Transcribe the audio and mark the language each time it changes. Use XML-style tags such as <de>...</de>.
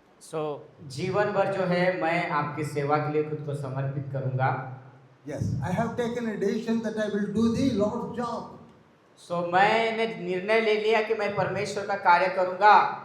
<hi>सो जीवन भर जो है मैं आपकी सेवा के लिए खुद को समर्पित करूंगा।</hi> <en>Yes, I have taken a decision that I will do the Lord's job.</en> <hi>सो मैंने निर्णय ले लिया कि मैं परमेश्वर का कार्य करूंगा।</hi>